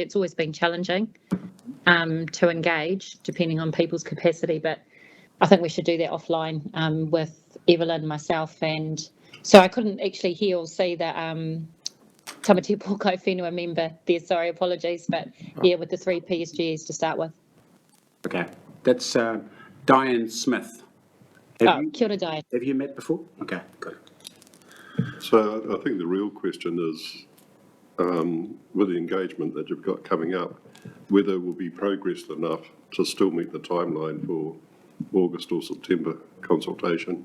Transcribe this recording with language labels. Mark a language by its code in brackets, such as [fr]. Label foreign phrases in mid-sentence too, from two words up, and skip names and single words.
[en] It's always been challenging to engage, depending on people's capacity, but I think we should do that offline with Evelyn, myself, and so I couldn't actually hear or see the Tamatea Pōkai Whenua member there, sorry, apologies, but yeah, with the 3 PSGs to start with. Okay, that's Diane Smith. [mi] Kia ora, Diane. [en] Have you met before? Okay, good. So I think the real question is, with the engagement that you've got coming up, whether we'll be progressed enough to still meet the timeline for August or September consultation.